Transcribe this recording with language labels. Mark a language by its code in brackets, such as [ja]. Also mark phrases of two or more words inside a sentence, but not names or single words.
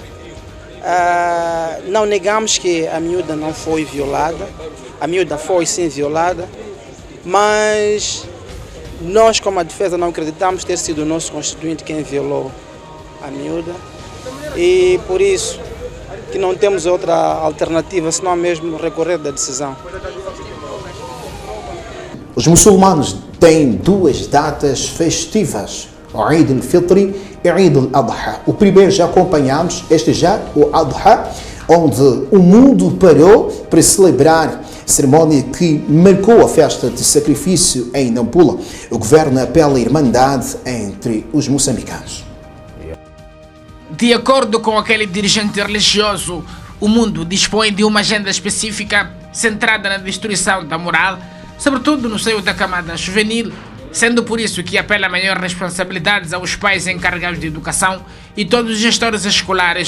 [pt] Não negamos que a miúda não foi violada, a miúda foi sim violada, mas nós como a defesa não acreditamos ter sido o nosso constituinte quem violou a miúda e por isso que não temos outra alternativa senão mesmo recorrer da decisão. Os muçulmanos têm duas datas festivas, o Eid al-Fitr e Eid al-Adha. O primeiro já acompanhamos, este já, o Adha, onde o mundo parou para celebrar a cerimónia que marcou a festa de sacrifício em Nampula. O governo apela à irmandade entre os moçambicanos. De acordo com aquele dirigente religioso, o mundo dispõe de uma agenda específica centrada na destruição da moral, sobretudo no seio da camada juvenil, sendo por isso que apela a maior responsabilidades aos pais encarregados de educação e todos os gestores escolares.